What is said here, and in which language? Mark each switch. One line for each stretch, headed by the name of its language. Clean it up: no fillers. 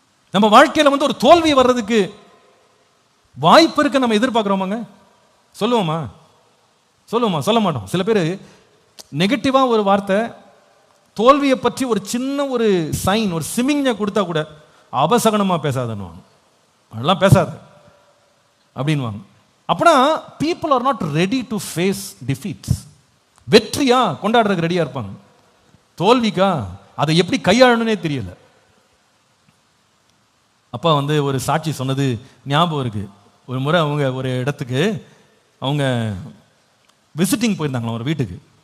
Tamil: நம்ம வாழ்க்கையில ஒரு தோல்வி வர்றதுக்கு வாய்ப்பு இருக்கு நம்ம எதிர்பார்க்கிறோமாங்க? சொல்லுவோமா? சொல்ல மாட்டோம். சில பேர் நெகட்டிவா ஒரு வார்த்தை, தோல்வியை பற்றி ஒரு சின்ன ஒரு சைன், ஒரு சிமிங்க கொடுத்தா கூட அபசகனமா பேசாதன்னு, அதெல்லாம் பேசாத அப்படின்வாங்க. அப்படின்னா
English: people are not ready to face defeats.
Tamil: வெற்றியா கொண்டாடுறதுக்கு ரெடியா இருப்பாங்க, தோல்விக்கா அதை எப்படி கையாளணும்னே தெரியல. அப்பா ஒரு சாட்சி சொன்னது ஞாபகம் இருக்கு. ஒரு முறை அவங்க ஒரு இடத்துக்கு அவங்க விசிட்டிங் போயிருந்தாங்களா ஒரு வீட்டுக்கு.